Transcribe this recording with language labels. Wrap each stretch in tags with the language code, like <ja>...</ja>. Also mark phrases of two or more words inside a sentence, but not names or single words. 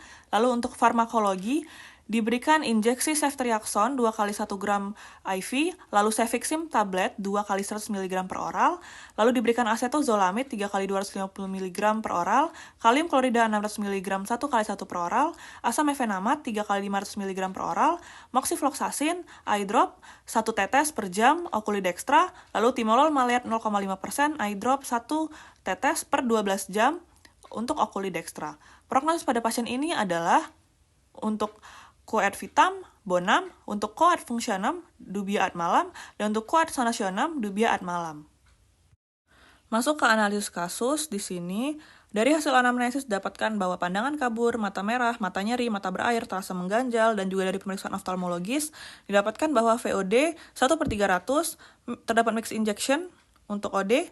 <id>Lalu untuk farmakologi, diberikan injeksi ceftriaxone 2x1 gram IV, lalu cefixime tablet 2x100 mg per oral, lalu diberikan acetozolamid 3x250 mg per oral, kalium klorida 600 mg 1x1 per oral, asam mefenamat 3x500 mg per oral, moxifloxacin,</id> <en>eye drop</en> <id>1 tetes per jam</id> <la>okuli dextra,</la> <id>lalu timolol maleat 0,5%,</id> <en>eye drop</en> <id>1 tetes per 12 jam untuk</id> <la>okuli dextra.</la> <id>Prognosis pada pasien ini adalah untuk</id> <la>coad vitam, bonam,</la> <id>untuk</id> <la>coad functionem, dubia ad malam,</la> <id>dan untuk</id> <la>coad sanationem, dubia ad malam.</la> <id>Masuk ke analisis kasus, di sini dari hasil anamnesis dapatkan bahwa pandangan kabur, mata merah, mata nyeri, mata berair, terasa mengganjal, dan juga dari pemeriksaan oftalmologis didapatkan bahwa VOD 1/300 terdapat</id> <en>mixed injection</en> <id>untuk OD.</id>